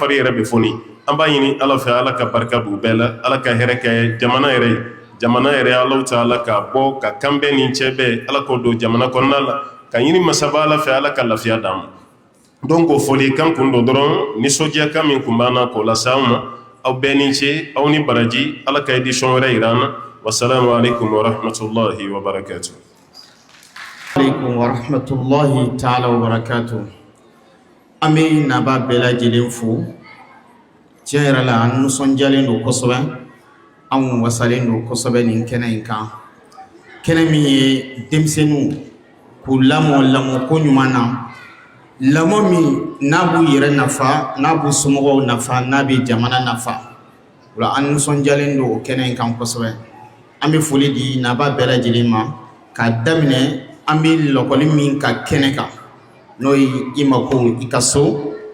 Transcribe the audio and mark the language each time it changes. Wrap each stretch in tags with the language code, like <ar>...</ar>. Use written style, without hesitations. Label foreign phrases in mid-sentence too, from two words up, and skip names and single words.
<bm>fari yɛrɛ bɛ foni an b'a ɲini Ala fɛ Ala ka barika don bɛɛ la Ala ka hɛrɛ kɛ jamana yɛrɛ ye jamana yɛrɛ Alahu Taala ka bɔ ka kan bɛɛ ni cɛ bɛɛ Ala k'o don jamana kɔnɔna la ka ɲini masaba Ala fɛ Ala ka lafiya d'an ma donc o foli kan kun don dɔrɔn nisɔndiya kan min kun b'an na k'o lase an ma aw bɛɛ ni ce aw ni baraji Ala ka édition wɛrɛ yira an na</bm> <ar>والسلام عليكم ورحمة الله وبركاته عليكم ورحمة الله تعالى وبركاته</ar> <bm>an bɛ naba bɛɛ lajɛlen fo tiɲɛ yɛrɛ la an nisɔndiyalen don kosɛbɛ an wasalen don kosɛbɛ nin kɛnɛ in kan kɛnɛ min ye denmisɛnninw k'u lamɔ ko ɲuman na lamɔ min n'a b'u yɛrɛ nafa n'a b'u somɔgɔw nafa n'a bɛ jamana nafa o la an nisɔndiyalen don o kɛnɛ in kan kosɛbɛ an bɛ foli di naba bɛɛ lajɛlen ma k'a daminɛ an bɛ lɔkɔli min ka kɛnɛ kan n'o ye i mako i ka so</bm>